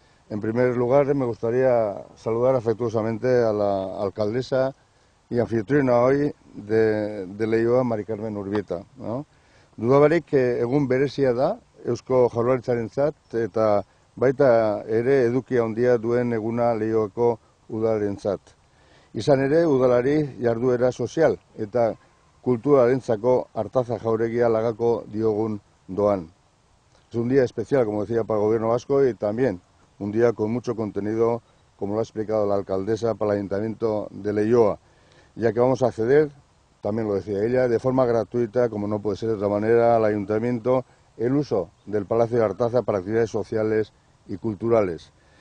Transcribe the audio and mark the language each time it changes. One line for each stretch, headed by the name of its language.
Spanish: En primer lugar, me gustaría saludar afectuosamente a la alcaldesa y anfitriona hoy de Leioa, Mari Carmen Urbieta. No?
Basque: Dudabarik egun berezia da, Eusko Jaurlaritzarentzat eta baita ere edukia handia duen eguna Leioako udalarentzat. Izan ere, udalari jarduera sozial eta kulturarentzako Artaza Jauregia lagako diogun doan.
Spanish: Es un día especial, como decía, para el Gobierno vasco y también un día con mucho contenido, como lo ha explicado la alcaldesa, para el Ayuntamiento de Leioa, ya que vamos a acceder, también lo decía ella, de forma gratuita, como no puede ser de otra manera, al Ayuntamiento, el uso del Palacio de Artaza para actividades sociales y culturales.